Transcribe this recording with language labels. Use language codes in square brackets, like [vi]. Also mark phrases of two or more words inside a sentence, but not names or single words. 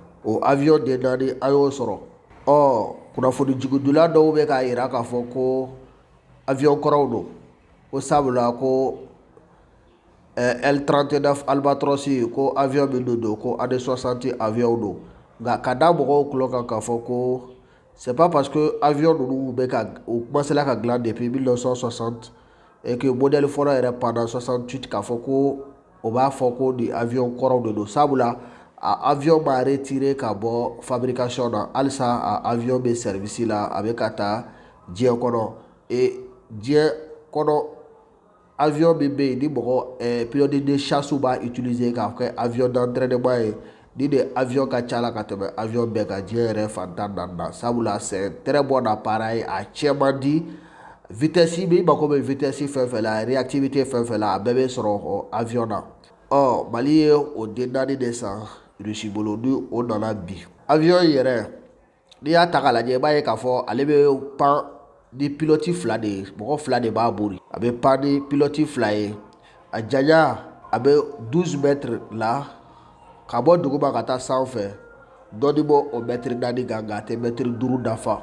[bm] O avion de naani an y'o sɔrɔ. Kunnafoni jigidula dɔw bɛ k'a yira k'a fɔ ko avion kɔrɔw don ko sabula ko L39 Albatros ko avion min don ko année 60 avion don. Nka ka da mɔgɔw tulo kan k'a fɔ ko [fr] c'est pas parce que [bm] avion ninnu bɛ ka u commencera ka dilan [fr] depuis 1960 et que modèle [bm] fɔlɔ yɛrɛ panna 68 k'a fɔ ko o b'a fɔ ko ni avion kɔrɔw de don sabula a avion ma retiré ka bɔ fabrication na halisa a avion bɛ service la a bɛ ka taa diɲɛ kɔnɔ diɲɛ kɔnɔ avion min bɛ yen ni mɔgɔ [fr] pilote de chasse [bm] b'a utiliser k'a kɛ [fr] avion d'entraînement [bm] ye ni de avion ka ca la ka tɛmɛ avion bɛɛ kan diɲɛ yɛrɛ fantan naani na sabula [fr] c'est très bon appareil [bm] a cɛ man di vitesse min mako bɛ vitesse fɛn fɛn la réactivité fɛn fɛn la a bɛɛ bɛ sɔrɔ avion na. Mali ye o den naani de san Russie bolo ni o nana bi. Avion yɛrɛ n'i y'a ta k'a lajɛ i b'a ye k'a fɔ ale bɛ pan ni pilote fila de ye mɔgɔ fila de b'a bori a bɛ pan ni pilote fila ye a janya a bɛ 12 mètres la ka bɔ duguma ka taa sanfɛ dɔɔni bɔ o mètre naani kan nka a tɛ mètre 5 dafa.